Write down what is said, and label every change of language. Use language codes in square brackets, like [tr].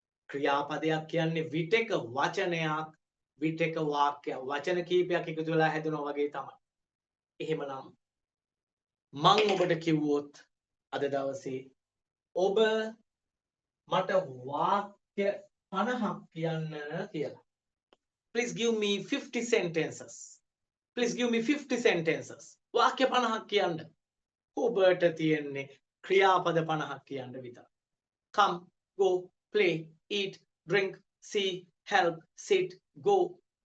[si] ක්‍රියාපදයක් කියන්නේ විටක වචනයක් විටක වාක්‍යයක් වචන කීපයක් එකතු වෙලා හැදෙනවා වගේ තමයි. එහෙමනම් මම ඔබට කිව්වොත් අද දවසේ ඔබ මට වාක්‍ය 50ක් කියන්න කියලා. [en] Please give me 50 sentences. Please give me 50 sentences. [si] වාක්‍ය 50ක් කියන්න. ඔබට තියෙන්නේ ක්‍රියාපද 50ක් කියන්න විතර. [en] Come, go, play, eat, drink, see, help, sit, go.